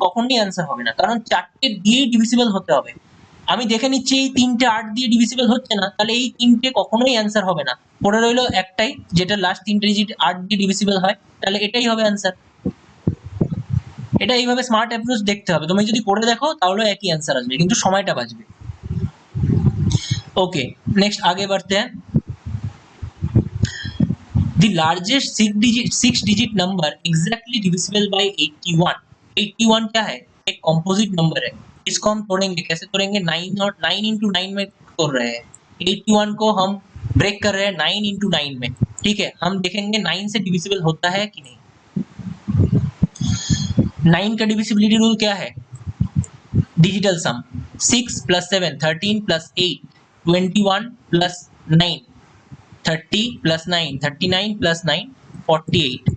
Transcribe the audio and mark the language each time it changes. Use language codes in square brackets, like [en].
[bn] কখনোই অ্যান্সার হবে না, কারণ চারটে দিয়েই ডিভিজিবল হতে হবে। আমি দেখে নিচ্ছি এই তিনটে 8 দিয়ে ডিভিজিবল হচ্ছে না, তাহলে এই তিনটে কখনোই অ্যান্সার হবে না। পড়ে রইলো একটাই, যেটা লাস্ট তিনটে ডিজিট 8 দিয়ে ডিভিজিবল হয়, তাহলে এটাই হবে অ্যান্সার। এটা এইভাবে স্মার্ট অ্যাপ্রোচ দেখতে হবে। তুমি যদি করে দেখো তাহলে একই অ্যান্সার আসবে, কিন্তু সময়টা বাঁচবে। [hi] ओके, नेक्स्ट आगे बढ़ते हैं। [en] The largest six digit number exactly divisible by 81। [hi] 81 क्या है? एक कॉम्पोजिट नंबर है। इसको हम तोड़ेंगे, कैसे तोड़ेंगे? 9 और 9 इंटू 9 में तोड़ रहे हैं। 81 को हम ब्रेक कर रहे हैं 9 इंटू 9 में, ठीक है? हम देखेंगे 9 से डिविजिबल होता है कि नहीं। 9 का डिविजिबिलिटी रूल क्या है? डिजिटल सम 6 plus 7 13 plus 8 21 plus 9 30 plus 9 39 plus 9 48।